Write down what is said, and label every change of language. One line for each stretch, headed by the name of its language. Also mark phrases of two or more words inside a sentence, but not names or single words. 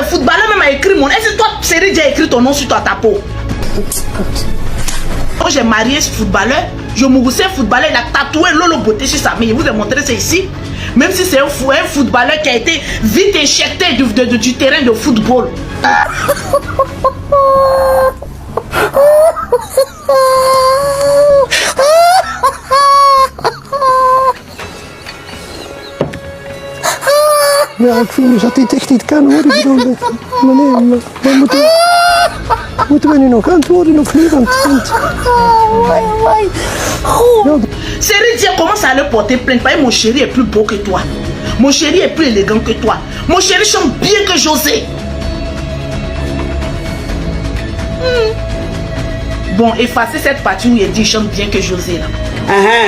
French: Footballeur même a écrit mon nom. Est-ce que toi, Série, j'ai écrit ton nom sur ta peau? Quand j'ai marié ce footballeur, je mouroussais un footballeur, il a tatoué Lolo Beauté sur sa main. Je vous ai montré ça ici. Même si c'est un footballeur qui a été vite éjecté du terrain de football.
Dutch: Ja, ik voel me dat dit echt niet kan hoor. Ik bedoel, meneer, moeten we nu nog antwoorden of niet? Want
French: Série commence à le porter plainte parce que mon chéri est plus beau que toi. Mon chéri est plus élégant que toi. Mon chéri chante bien que José. Bon, effacez cette partie où il dit chante bien que José là.